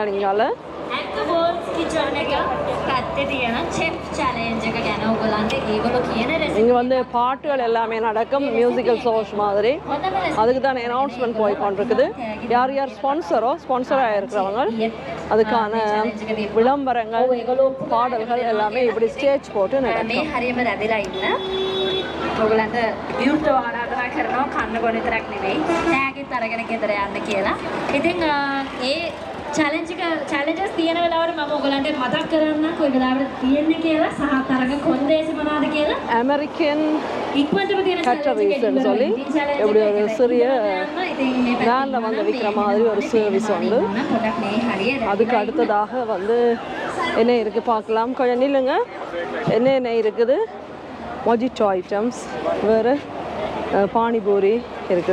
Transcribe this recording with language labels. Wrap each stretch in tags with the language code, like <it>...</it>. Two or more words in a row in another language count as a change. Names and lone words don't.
<ta>நீங்கால இங்கே வந்து பாட்டுகள் எல்லாமே நடக்கும்,</ta> <en>musical shows</en> <ta>மாதிரி. அதுக்கு தான் அனௌன்ஸ்மெண்ட் போய் கொண்டிருக்குது. யார் யார் ஸ்பான்சராக இருக்கிறவங்க அதுக்கான விளம்பரங்கள், பாடல்கள் எல்லாமே இப்படி ஸ்டேஜ் போட்டு நடக்கும்.</ta> <si>ඔයගලන්ට විවෘතව ආරාධනා කරනවා කන්න බොන විතරක් නෙවෙයි තෑගිත් අරගෙන ගෙදර යන්න කියලා. ඉතින් ඒ චැලෙන්ජස් තියෙන වෙලාවට මම ඔයගලන්ට මතක් කරන්නම් කොයි වෙලාවට තියෙන්නේ කියලා සහ තරඟ කොන්දේසි මොනවද කියලා.</si> <ta>அமெரிக்கன் கட்டரிஸ்ன்னு சொல்லி எப்படி ஒரு சிறிய வேனில் வந்து விற்கிற மாதிரி ஒரு சர்வீஸ் உண்டு. அதுக்கு அடுத்ததாக வந்து என்ன இருக்குது பார்க்கலாம். கொஞ்சம் நில்லுங்க. என்ன இருக்குது?</ta> <en>mojito items,</en> <ta>வேறு பானிபூரி இருக்குது.</ta>